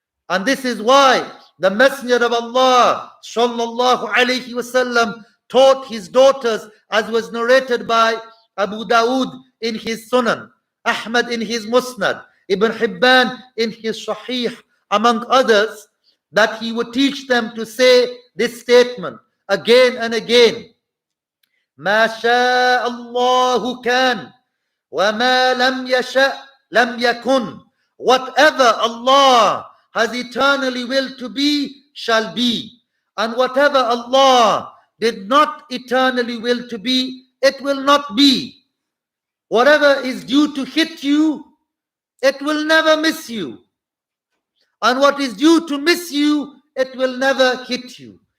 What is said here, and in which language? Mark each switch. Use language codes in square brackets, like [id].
[en] And this is why the Messenger of Allah sallallahu alayhi wasallam taught his daughters, as was narrated by Abu Dawood in his Sunan, Ahmad in his Musnad, Ibn Hibban in his Sahih, among others, that he would teach them to say this statement again and again. [ar] ما شاء الله كان وما لم يشاء لم يكن. [en] Whatever Allah has eternally willed to be shall be, and whatever Allah did not eternally will to be, it will not be. Whatever is due to hit you, it will never miss you, and what is due to miss you, it will never hit you.